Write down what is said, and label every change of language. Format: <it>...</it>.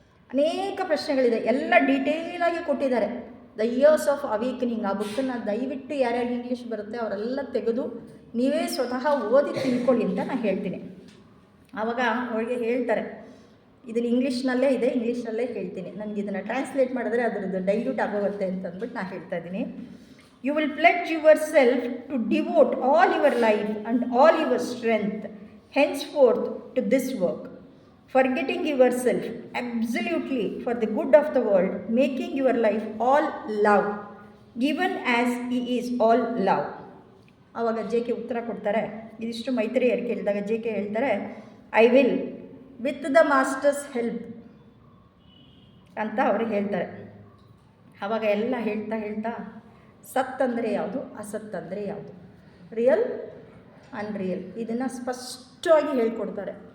<kn>ಅನೇಕ ಪ್ರಶ್ನೆಗಳಿದೆ, ಎಲ್ಲ ಡೀಟೇಲಾಗಿ ಕೊಟ್ಟಿದ್ದಾರೆ. ದ ಇಯರ್ಸ್ ಆಫ್ ಅವೇಕನಿಂಗ್, ಆ ಬುಕ್ಕನ್ನು ದಯವಿಟ್ಟು ಯಾರ್ಯಾರು ಇಂಗ್ಲೀಷ್ ಬರುತ್ತೆ ಅವರೆಲ್ಲ ತೆಗೆದು ನೀವೇ ಸ್ವತಃ ಓದಿ ತಿಳ್ಕೊಳ್ಳಿ ಅಂತ ನಾನು ಹೇಳ್ತೀನಿ. ಆವಾಗ ಅವಳಿಗೆ ಹೇಳ್ತಾರೆ, ಇದನ್ನು ಇಂಗ್ಲೀಷ್ನಲ್ಲೇ ಇದೆ, ಇಂಗ್ಲೀಷ್ನಲ್ಲೇ ಹೇಳ್ತೀನಿ, ನನಗೆ ಇದನ್ನು ಟ್ರಾನ್ಸ್ಲೇಟ್ ಮಾಡಿದ್ರೆ ಅದರದ್ದು ಡೈಲ್ಯೂಟ್ ಆಗೋಗುತ್ತೆ ಅಂತಂದ್ಬಿಟ್ಟು ನಾನು ಹೇಳ್ತಾ ಇದ್ದೀನಿ.</kn> <en>You will pledge yourself to devote all your life and all your strength henceforth to this work, forgetting yourself absolutely for the good of the world, making your life all love, even as he is all love.</en> <kn>ಆವಾಗ J K ಉತ್ತರ ಕೊಡ್ತಾರೆ. ಇದಿಷ್ಟು ಮೈತ್ರೇಯರು ಕೇಳಿದಾಗ J K ಹೇಳ್ತಾರೆ,</kn> <en>I will with the master's help</en> <kn>ಅಂತ ಅವರು ಹೇಳ್ತಾರೆ. ಆವಾಗ ಎಲ್ಲ ಹೇಳ್ತಾ ಸತ್ ಅಂದರೆ ಯಾವುದು, ಅಸತ್ ಅಂದರೆ ಯಾವುದು, ರಿಯಲ್ ಅನ್ರಿಯಲ್, ಇದನ್ನು ಸ್ಪಷ್ಟವಾಗಿ ಹೇಳ್ಕೊಡ್ತಾರೆ.</kn>